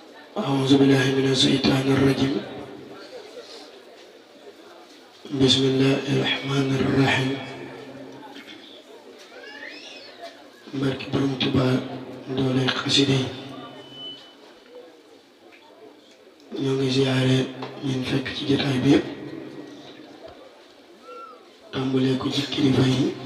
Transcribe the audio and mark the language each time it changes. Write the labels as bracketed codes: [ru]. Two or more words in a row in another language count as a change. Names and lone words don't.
[ar] أعوذ بالله من الشيطان الرجيم بسم الله الرحمن الرحيم [wo] barke Borom Tuubaa doole xasida yi ñoo ngi ziyaare ñun fekk ci jotaay bi yëpp tàmbalee ko ci kilifa yi